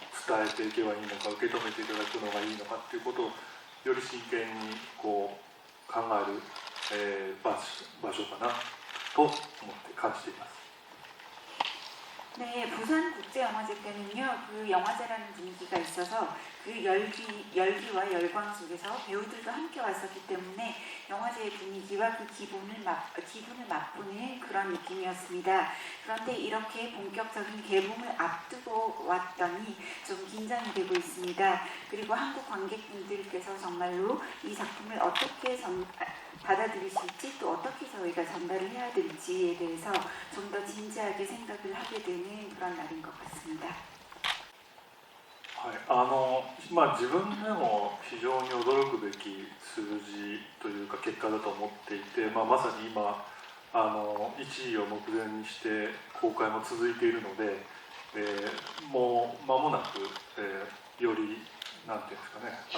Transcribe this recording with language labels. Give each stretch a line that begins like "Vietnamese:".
Japanese: 伝えていけばいいのか、受け止めていただくのがいいのかということをより真剣にこう考える、場所かなと思って感じています。
Korean: 네, 부산국제영화제 때는요, 그 영화제라는 분위기가 있어서 그 열기와 열광 속에서 배우들도 함께 왔었기 때문에 영화제의 분위기와 그 기분을 맛보는 그런 느낌이었습니다. 그런데 이렇게 본격적인 개봉을 앞두고 왔더니 좀 긴장이 되고 있습니다. 그리고 한국 관객분들께서 정말로 이 작품을 어떻게 받아들이실지, 또 어떻게 저희가 전달을 해야 될지에 대해서 좀 더 진지하게 생각을 하게 되는 그런 날인 것 같습니다.
Japanese: はい、自分でも非常に驚くべき数字というか結果だと思っていて、まさに今1位を目前にして公開も続いているので、もう間もなく、よりなんていうんですかね、